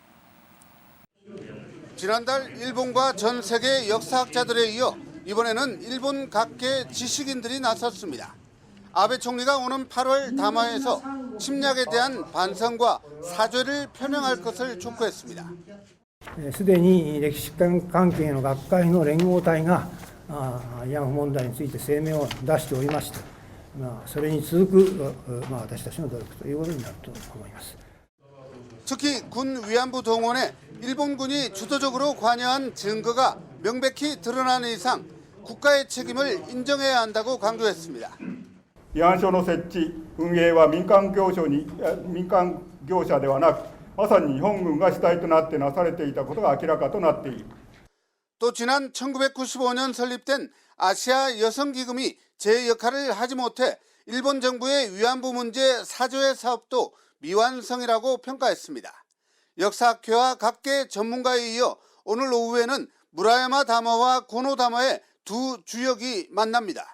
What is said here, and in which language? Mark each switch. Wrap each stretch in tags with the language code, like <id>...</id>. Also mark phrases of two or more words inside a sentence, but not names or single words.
<ko>지난달 일본과 전 세계 역사학자들에 이어 이번에는 일본 각계 지식인들이 나섰습니다. 아베 총리가 오는 8월 담화에서 침략에 대한 반성과 사죄를 표명할 것을 촉구했습니다.</ko> <ja>すでに歴史関係の学会の連合体が慰安婦問題について声明を出しておりまして、それに続く私たちの努力ということになると思います。</ja> <ko>특히 군 위안부 동원에 일본군이 주도적으로 관여한 증거가 명백히 드러나는 이상 국가의 책임을 인정해야 한다고 강조했습니다.</ko> <ja>慰安所の設置、運営は民間業者ではなく、まさに日本軍が主体となってなされていたことが明らかとなっている。</ja> <ko>또 지난 1995년 설립된 아시아 여성기금이 제 역할을 하지 못해 일본 정부의 위안부 문제 사죄 사업도 미완성이라고 평가했습니다. 역사학회와 각계 전문가에 이어 오늘 오후에는 무라야마 다마와 고노 다마의 두 주역이 만납니다.</ko>